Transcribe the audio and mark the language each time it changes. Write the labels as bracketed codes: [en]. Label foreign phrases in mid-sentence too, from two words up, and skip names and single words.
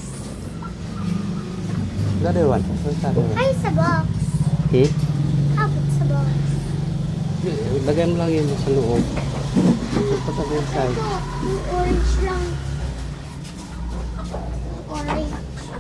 [en] The other one. Where's the other one? [tl] Ay, sa box. Hmm? Abot sa box. Lagay mo lang yun sa loob. [en] Put it inside. [tl] Ito, yung orange lang. Orange.